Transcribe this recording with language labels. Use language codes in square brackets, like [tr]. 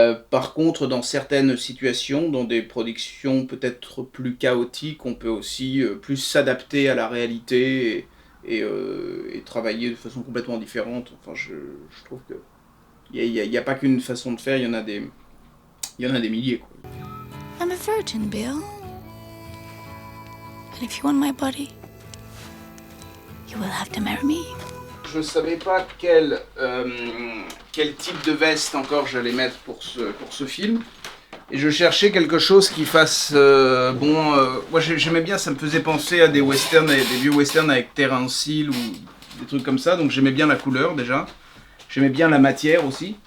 [fr] Par contre, dans certaines situations, dans des productions peut-être plus chaotiques, on peut aussi plus s'adapter à la réalité et travailler de façon complètement différente. Enfin, je trouve que il y a pas qu'une façon de faire, il y en a des milliers, quoi. [en] I'm a virgin, Bill. And if you want my body, you will have to marry me. [fr] Je savais pas quel type de veste encore j'allais mettre pour ce film, et je cherchais quelque chose qui fasse moi j'aimais bien, ça me faisait penser à des westerns, des vieux westerns avec Terence Hill ou des trucs comme ça, donc j'aimais bien la couleur déjà, j'aimais bien la matière aussi.